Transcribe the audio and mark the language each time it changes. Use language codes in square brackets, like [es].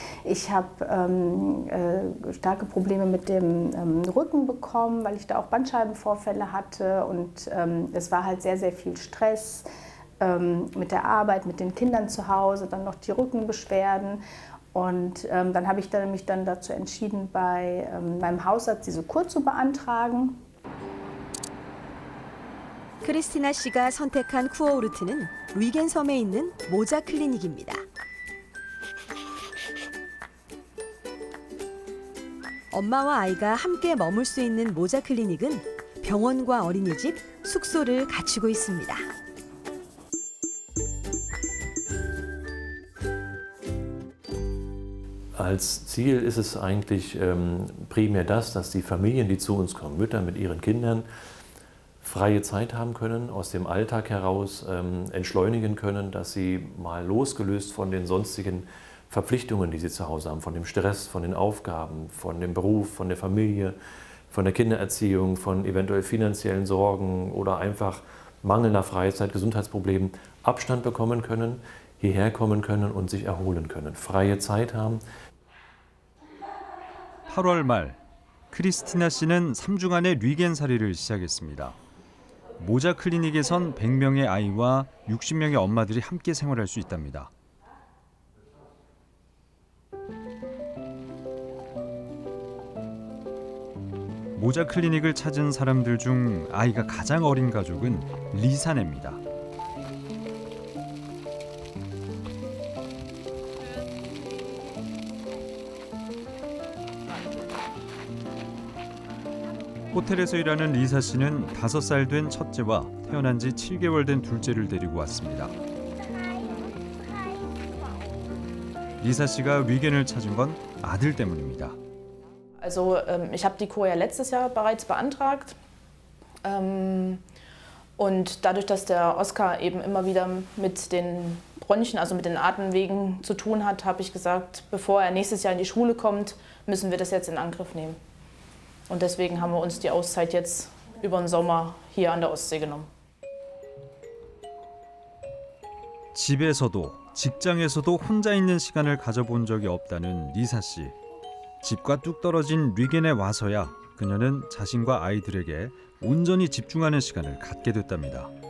[de] Ich habe starke Probleme mit dem Rücken bekommen, weil ich da auch Bandscheibenvorfälle hatte und es war halt sehr, sehr viel Stress mit der Arbeit, mit den Kindern zu Hause, dann noch die Rückenbeschwerden. Und dann habe ich mich dann dazu entschieden, bei meinem Hausarzt diese Kur zu beantragen. [ko] 크리스티나 씨가 선택한 쿠어오르트는 루이겐 섬에 있는 모자 클리닉입니다. 엄마와 아이가 함께 머물 수 있는 모자 클리닉은 병원과 어린이집, 숙소를 갖추고 있습니다. [de] Als Ziel ist es eigentlich primär das, dass die Familien, die zu uns kommen, Mütter mit ihren Kindern, freie Zeit haben können, aus dem Alltag heraus entschleunigen können, dass sie mal losgelöst von den sonstigen Verpflichtungen, die sie zu Hause haben, von dem Stress, von den Aufgaben, von dem Beruf, von der Familie, von der Kindererziehung, von eventuell finanziellen Sorgen oder einfach mangelnder Freizeit, Gesundheitsproblemen Abstand bekommen können, hierher kommen können und sich erholen können, freie Zeit haben. [ko] 8월 말 크리스티나 씨는 3주간의 리겐살이를 시작했습니다. 모자 클리닉에선 100명의 아이와 60명의 엄마들이 함께 생활할 수 있답니다. 모자 클리닉을 찾은 사람들 중 아이가 가장 어린 가족은 리사네입니다. 호텔에서 일하는 리사 씨는 5살 된 첫째와 태어난 지 7개월 된 둘째를 데리고 왔습니다. 리사 씨가 위겐을 찾은 건 아들 때문입니다. [de] Also ich habe die Kur ja letztes Jahr bereits beantragt. Und dadurch, dass der Oskar eben immer wieder mit den Bronchien, also mit den Atemwegen zu tun hat, habe ich gesagt, bevor er nächstes Jahr in die Schule kommt, müssen wir das jetzt in Angriff nehmen. Und deswegen haben wir uns die Auszeit jetzt über den Sommer hier an der Ostsee genommen. [ko] 집에서도 직장에서도 혼자 있는 시간을 가져본 적이 없다는 리사 씨. 집과 뚝 떨어진 리겐에 와서야 그녀는 자신과 아이들에게 온전히 집중하는 시간을 갖게 됐답니다.